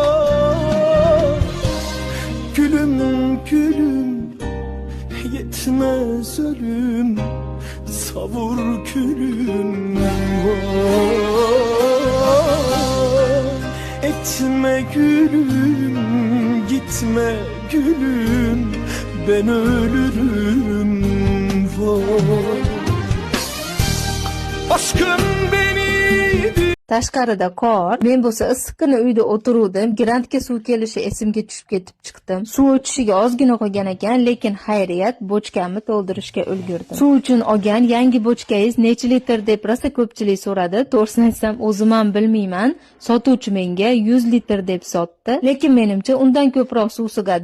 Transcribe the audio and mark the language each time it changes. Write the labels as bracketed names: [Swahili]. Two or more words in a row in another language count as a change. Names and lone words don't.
[Turkish] Gülüm gülüm, yetmez ölüm, savur külüm var. Etme gülüm, gitme gülüm, ben ölürüm var. Aşkım beni [Uzbek] Tashqarida qor. Men bo'lsa issiqqina uyda o'tiruvdim. Grantga suv kelishi esimga tushib ketib chiqdim. Suv o'chishiga ozgina qolgan ekan, lekin xayriyat bochkamni to'ldirishga ulgurdim. Suv uchun olgan yangi bochkangiz necha litr deb rosa ko'pchilik so'radi. To'g'risini aytsam, o'zim ham bilmayman. Sotuvchi menga 100 litr deb sotdi, lekin menimcha undan ko'proq suv sig'adi.